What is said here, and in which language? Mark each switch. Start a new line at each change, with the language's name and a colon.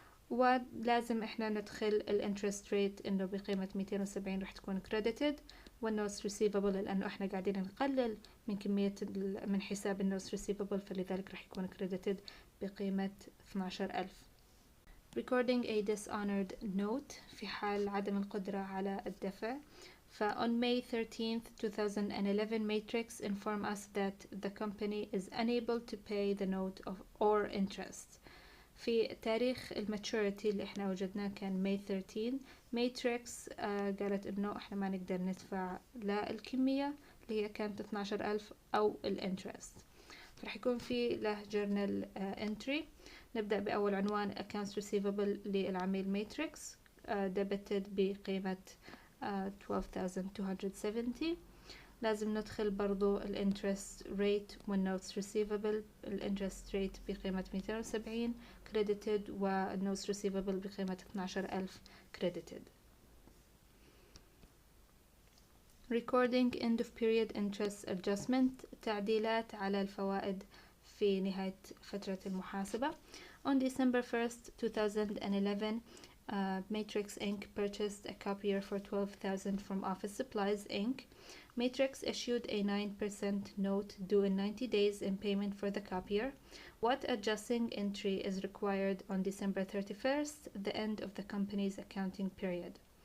Arabic: ولازم احنا ندخل الانترست ريت انه بقيمة 270 رح تكون credited، والنوتس receivable لأنه احنا قاعدين نقلل من كمية من حساب النوتس receivable فلذلك رح يكون credited بقيمة 12,000.
English: Recording a dishonored note
Arabic: في حال عدم القدرة على الدفع.
English: On May 13th, 2011, Matrix informed us that the company is unable to pay the note or interest.
Arabic: في تاريخ الماتوريتي اللي احنا وجدناه كان May 13. Matrix قالت انه احنا ما نقدر ندفع لا الكمية اللي هي كانت 12,000 او الانترست. فرح يكون في له journal entry. نبدأ بأول عنوان accounts receivable للعميل Matrix debited بقيمة 12,270. لازم ندخل برضو الانترست ريت والنوتس receivable. الانترست ريت بقيمة 270 credited والنوتس receivable بقيمة 12,000 credited.
English: Recording end of period interest adjustment
Arabic: تعديلات على الفوائد في نهاية فترة المحاسبة.
English: On December 1st, 2011, Matrix Inc. purchased a copier for 12,000 from Office Supplies Inc. Matrix issued a 9% note due in 90 days in payment for the copier. What adjusting entry is required on December 31st, the end of the company's accounting period?